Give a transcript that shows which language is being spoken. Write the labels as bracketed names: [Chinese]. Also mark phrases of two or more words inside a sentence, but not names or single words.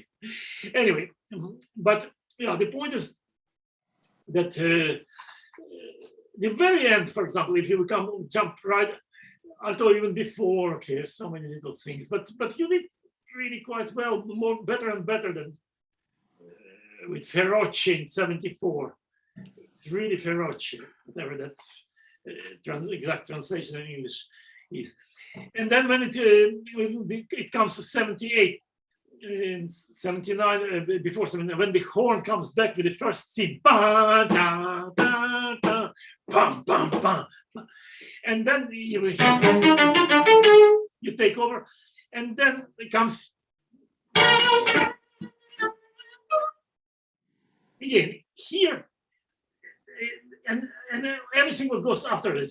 [English] Anyway, but yeah, the point is that the very end, for example, if you jump right, although even before, okay, so many little things, but you did really quite well, better and better than with Ferrocci in '74. It's really Ferrocci, whatever that exact translation in English is. And then when it comes to '78, in '79, before '79, when the horn comes back with the first theme, ba, da, da, da, bam, bam, bam, and then you take over, and then it comes again here, and everything what goes after this.